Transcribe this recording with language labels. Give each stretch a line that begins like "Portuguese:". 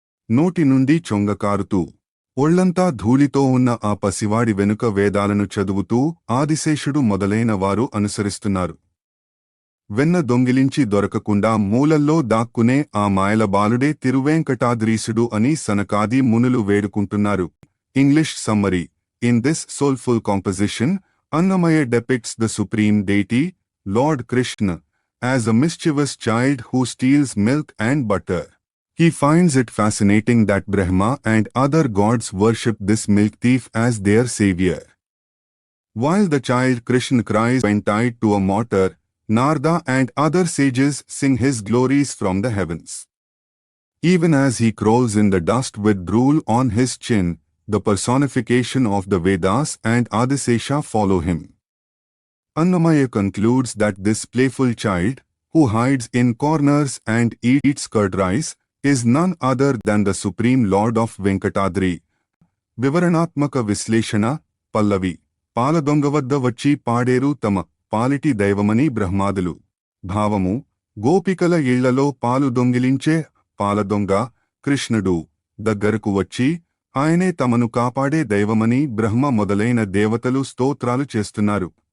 Telugu: నోటి నుండి చొంగకారుతూ ఒళ్లంతా ధూళితో ఉన్న ఆ పసివాడి వెనుక వేదాలను చదువుతూ ఆదిశేషుడు మొదలైన వారు అనుసరిస్తున్నారు. వెన్న దొంగిలించి దొరకకుండా మూలల్లో దాక్కునే ఆ మాయల బాలుడే తిరువేంకటాద్రీసుడు అని సనకాది మునులు వేడుకుంటున్నారు.
English: English summary: In this soulful composition, Annamaya depicts the supreme deity, Lord Krishna, as a mischievous child who steals milk and butter. He finds it fascinating that Brahma and other gods worship this milk thief as their savior. While the child Krishna cries when tied to a mortar, Narada and other sages sing his glories from the heavens. Even as he crawls in the dust with drool on his chin, the personification of the Vedas and Adisesha follow him. Annamaya concludes that this playful child, who hides in corners and eats curd rice, is none other than the Supreme Lord of Venkatadri.
Telugu: వివరణాత్మక విశ్లేషణ: పల్లవి: పాలదొంగవద్ద వచ్చి పాడేరు తమ పాలిటి దైవమని బ్రహ్మాదులు. భావము: గోపికల ఇళ్లలో పాలు దొంగిలించే పాలదొంగ కృష్ణుడు దగ్గరకు వచ్చి ఆయనే తమను కాపాడే దైవమని బ్రహ్మ మొదలైన దేవతలు స్తోత్రాలు చేస్తున్నారు.